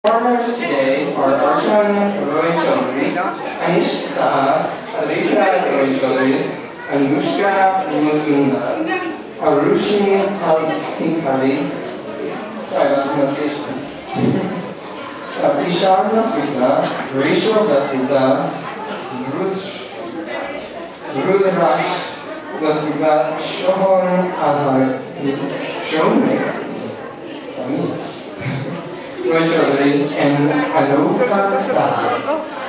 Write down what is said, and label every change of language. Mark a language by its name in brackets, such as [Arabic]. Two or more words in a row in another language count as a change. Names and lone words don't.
[English] Performers today are Arshan Roy Chaudhary, Anish Saha, Alishra Roy Chaudhary, Anushka Muzumdar, Arushi Hinkali, sorry about pronunciations, Ishar Nasrita, Rachel Vasudha, Rudrash Nasrita, Shohon Ahar, Shonik, Roy Chaudhary, and Anuka Saha.